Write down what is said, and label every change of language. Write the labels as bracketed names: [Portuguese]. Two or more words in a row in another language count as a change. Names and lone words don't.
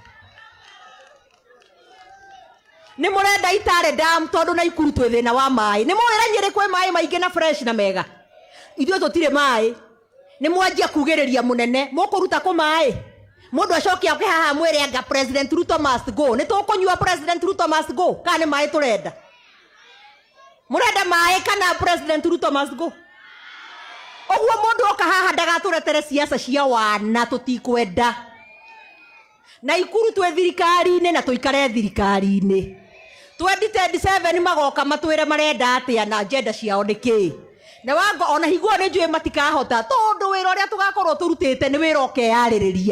[Kikuyu] Nĩ mũrenda Itare Dam tondũ Nakuru twĩ thĩna wa maĩ. Nĩ mũwĩra Nyĩrĩ kwĩ maĩ maingĩ na fresh na mega. Ithuĩ tũtirĩ maĩ. Nĩ mwanjia kugĩrĩria mũnene. Mũkũruta kũ maĩ? Mũndũ acoke oke haha mwĩre anga [English] President Ruto must go. [Kikuyu] Nĩ tũkũnyua [English] President Ruto must go? [Kikuyu] Kana nĩ maĩ tũrenda? Mũrenda maĩ kana [English] President Ruto must go? [Kikuyu] Ũguo mũndũ oka haha ndagatũretere siasa cia wana tũtikwenda. Nakuru twĩ thirikari-inĩ na tũikare thirikari-inĩ. 2027 magoka matwĩre marenda atĩa na agenda ciao nĩ kĩĩ? Na wanga ona higuo nĩ njũĩ matikahota tondũ wĩra ũrĩa tũgakorwo tũrutĩte nĩ wĩra ũkearĩrĩria.